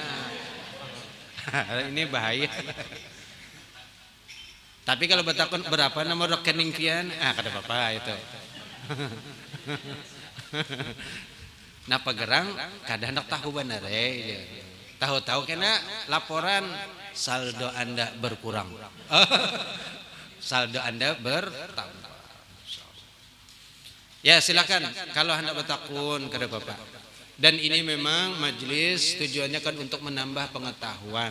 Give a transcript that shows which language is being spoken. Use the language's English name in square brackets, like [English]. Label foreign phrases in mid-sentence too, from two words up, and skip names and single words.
[Indonesian] Ini bahaya. [Banjar] Tapi kalau bertakun berapa nomor rekening pian, kada apa-apa itu. Napa gerang kada hendak tahu benar tahu-tahu kena laporan saldo Anda berkurang. [Indonesian] Saldo Anda bertambah. Ya silakan kalau hendak bertakun kepada Bapak. Dan ini memang majelis tujuannya kan untuk menambah pengetahuan.